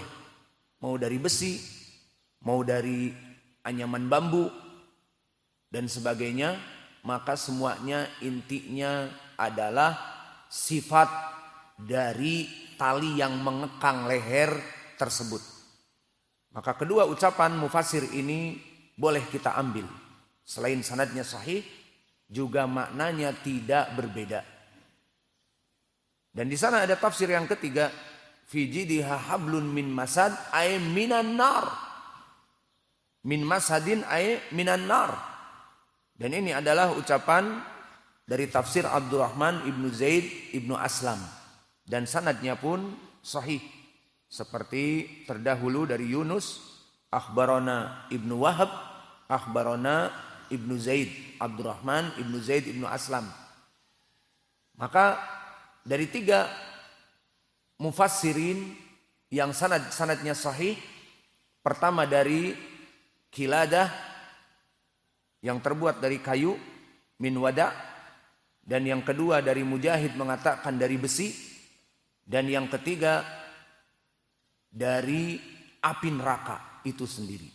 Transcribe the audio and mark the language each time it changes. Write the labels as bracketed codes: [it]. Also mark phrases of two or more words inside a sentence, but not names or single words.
[id] Mau dari besi, mau dari anyaman bambu dan sebagainya, maka semuanya intinya adalah sifat dari tali yang mengekang leher tersebut. Maka kedua ucapan mufassir ini boleh kita ambil. Selain sanadnya sahih, juga maknanya tidak berbeda. Dan di sana ada tafsir yang ketiga, [ar] في جيدها حبل من مسد أي من النار. من مسد أي من النار. [id] Dan ini adalah ucapan dari tafsir Abdurrahman ibnu Zaid ibnu Aslam. Dan sanadnya pun sahih. Seperti terdahulu dari Yunus, [ar] أخبرنا ابن وهب، أخبرنا ابن زيد، عبد الرحمن بن زيد بن أسلم. [id] Maka dari tiga mufassirin yang sanadnya sahih, pertama dari Kiladah yang terbuat dari kayu min wada', dan yang kedua dari Mujahid mengatakan dari besi, dan yang ketiga dari api neraka itu sendiri.